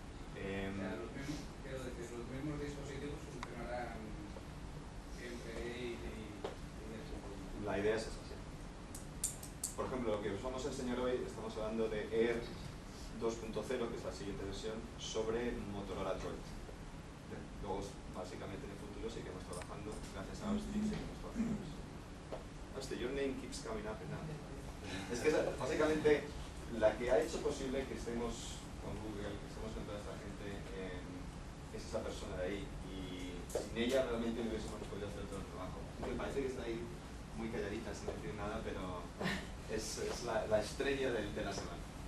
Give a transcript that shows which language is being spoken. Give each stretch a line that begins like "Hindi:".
Spanish: O sea, los mismos dispositivos funcionarán siempre ahí y La idea es esa, sí. Por ejemplo, lo que os vamos a enseñar hoy, estamos hablando de Air 2.0, que es la siguiente versión, sobre Motorola Droid. Luego, básicamente, en el futuro seguiremos trabajando, gracias a Austin, seguimos trabajando.
English: Austin, your name keeps coming up and up.
Spanish: Es que básicamente la que ha hecho posible que estemos con Google, que estemos con toda esta gente, es esa persona de ahí. Y sin ella realmente no hubiésemos podido hacer todo el trabajo. Me parece que está ahí muy calladita sin decir nada, pero es la estrella de la semana.